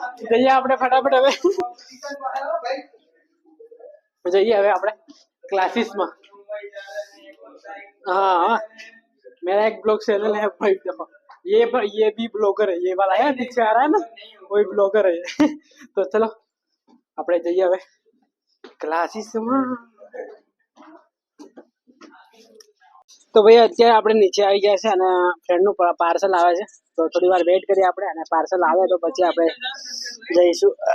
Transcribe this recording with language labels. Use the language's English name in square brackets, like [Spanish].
[Gujarati] તો જઈએ આપણે ફટાફટ હવે જઈએ હવે આપણે ક્લાસીસમાં હા [Hindi] मेरा एक ब्लॉग चैनल है भाई, देखो ये भी ब्लॉगर है, ये वाला है पीछे आ रहा है ना, वही ब्लॉगर है ये। तो चलो [Gujarati] આપણે જઈએ હવે ક્લાસીસમાં। તો ભાઈ અત્યારે આપણે નીચે આવી ગયા છે અને ફ્રેન્ડનું પાર્સલ આવે છે, તો થોડી વાર વેઇટ કરીએ આપણે, અને પાર્સલ આવે તો પછી આપણે જઈશું।